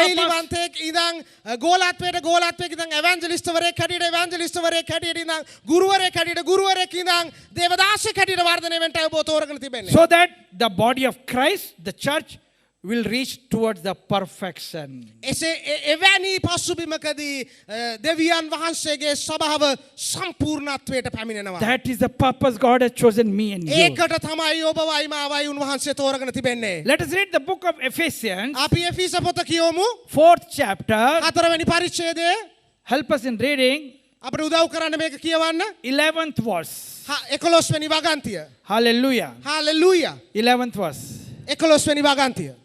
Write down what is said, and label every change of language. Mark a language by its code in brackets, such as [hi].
[si] ඇදහිලිවන්තයෙක් ඉඳන් ගෝලත්වයට ඉඳන් එවැන්ජලිස්ට්වරයෙක් හැටියට එවැන්ජලිස්ට්වරයෙක් හැටියට ඉඳන් ගුරුවරයෙක් හැටියට ගුරුවරයෙක් ඉඳන් දේවදාසයෙක් හැටියට වර්ධනය වෙන්න ඔබ තෝරගෙන තිබෙන්නේ. [en] So that the body of Christ, the church, will reach towards the perfection. [si] එසේ එවැනි පසුබිමකදී දෙවියන් වහන්සේගේ සභාව සම්පූර්ණත්වයට පැමිණෙනවා. [en] That is the purpose God has chosen me and you. [si] ඒකට තමයි ඔබවයි මාවයි උන්වහන්සේ තෝරගෙන තිබෙන්නේ. [en] Let us read the book of Ephesians, [si] අපි එෆීස පොත කියවමු. [en] 4th chapter. [si] 4වෙනි පරිච්ඡේදය [en] Help us in reading [si] අපිට උදව් කරන්න මේක කියවන්න. [en] 11th verse. [si] 11 වෙනි වගන්තිය. [en] Hallelujah. Hallelujah. 11th verse. [si] 11 වෙනි වගන්තිය.